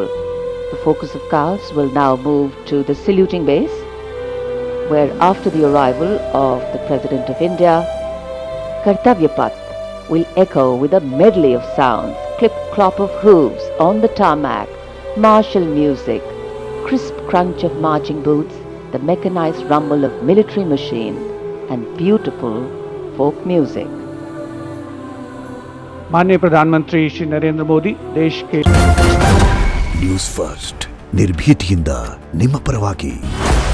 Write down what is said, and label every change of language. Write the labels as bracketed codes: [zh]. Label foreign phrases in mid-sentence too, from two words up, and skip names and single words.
[en] The focus of cows will now move to the saluting base, where after the arrival of the President of India, Kartavya Path will echo with a medley of sounds, clip-clop of hooves on the tarmac, martial music, crisp crunch of marching boots, the mechanized rumble of military machine, and beautiful folk music. [hi] माननीय प्रधानमंत्री श्री नरेंद्र मोदी देश के [kn] ನ್ಯೂಸ್ ಫಸ್ಟ್ ನಿರ್ಭೀತಿಯಿಂದ ನಿಮ್ಮ ಪರವಾಗಿ